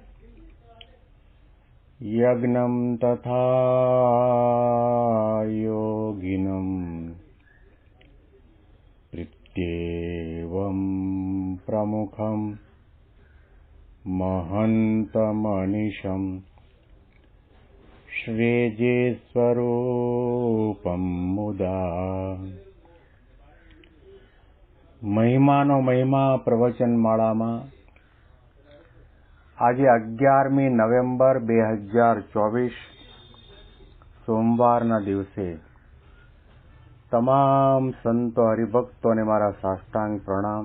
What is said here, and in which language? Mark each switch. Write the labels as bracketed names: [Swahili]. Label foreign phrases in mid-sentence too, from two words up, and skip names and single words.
[Sanskrit] यज्ञं तथा योगिनं प्रत्येवं प्रमुखं महन्तमनिशं श्रीजीस्वरूपं मुदा [Gujarati] મહિમાનો મહિમા પ્રવચનમાળામાં આજે 11મી નવેમ્બર 2024 સોમવારના દિવસે તમામ સંતો હરિભક્તોને મારા સાષ્ટાંગ પ્રણામ.